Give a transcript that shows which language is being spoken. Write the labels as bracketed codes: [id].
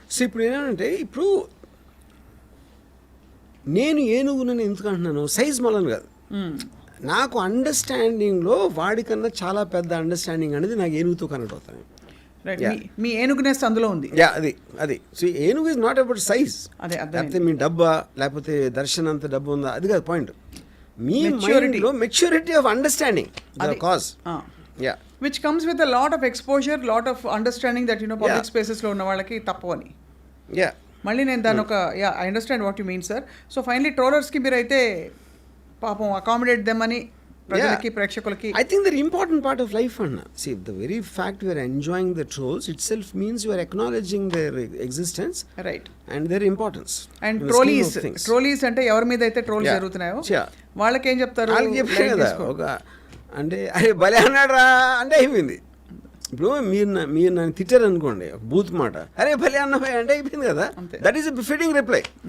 [te] So ఇప్పుడు ఏంటంటే, ఇప్పుడు నేను ఏనుగునని ఎందుకు అంటున్నాను, సైజ్ మళ్ళని కాదు, నాకు అండర్స్టాండింగ్లో వాడికన్నా చాలా పెద్ద అండర్స్టాండింగ్ అనేది నాకు ఏనుగుతో కనెక్ట్ అవుతాను. మీ ఏనుగునెస్ అందులో ఉంది. [en] అది సో ఏనుగు is not about size. [te] లేకపోతే మీ డబ్బా, లేకపోతే దర్శన్ అంత డబ్బు ఉందా, అది కాదు పాయింట్. [en] మీ మైండ్లో maturity of understanding the cause. Which comes with a lot of exposure, lot of understanding that public spaces [te] లో ఉన్న వాళ్ళకి తప్పవని. మళ్ళీ నేను దాని ఒక [en] I understand what you mean sir. [te] So finally ట్రోలర్స్కి మీరైతే పాపం అకామిడేట్ దెమ్ అని ప్రజలకి ప్రేక్షకులకి. [en] I think the important part of life అన్న, see the very fact we are enjoying the trolls itself means you are acknowledging their existence, right, and their importance. And trolleys [te] అంటే ఎవరి మీద అయితే trolls జరుగుతున్నాయో వాళ్ళకి ఏం చెప్తారు, వాళ్ళకి చెప్పారు కదా ఒక అంటే అరే భలే అన్నాడు అంటే అయిపోయింది. ఇప్పుడు మీరు నన్ను తిట్టారు అనుకోండి ఒక బూత్ మాట, అరే భలే అన్నభాయ్ అంటే అయిపోయింది కదా. [en] That is a fitting reply.